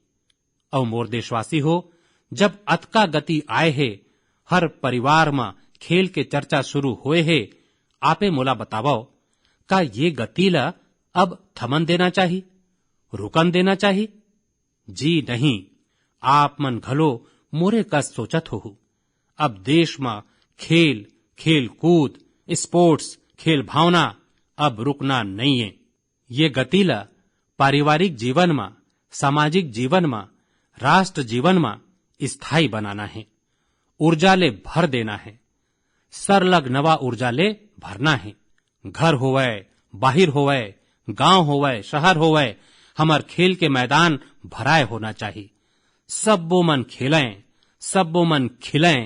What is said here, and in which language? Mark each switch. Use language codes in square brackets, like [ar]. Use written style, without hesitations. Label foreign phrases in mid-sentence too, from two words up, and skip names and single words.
[hne] और मोर देशवासी हो, जब अतका गति आए है, हर परिवार में खेल के चर्चा शुरू हुए है, आपे मोला बतावो, का ये गति ला अब थमन देना चाहिए, रुकन देना चाहिए? जी नहीं, आप मन घलो मोरे कस सोचत हो। अब देश में खेल, खेल कूद, स्पोर्ट्स, खेल भावना अब रुकना नहीं है। ये गति ला पारिवारिक जीवन में, सामाजिक जीवन में, राष्ट्र जीवन में स्थायी बनाना है। ऊर्जा ले भर देना है, सरलग नवा ऊर्जा ले भरना है। घर होवे, बाहिर होवे, गांव होवे, शहर होवे, हमार खेल के मैदान भराए होना चाहिए। सब वो मन खेलें, सब वो मन खिलें।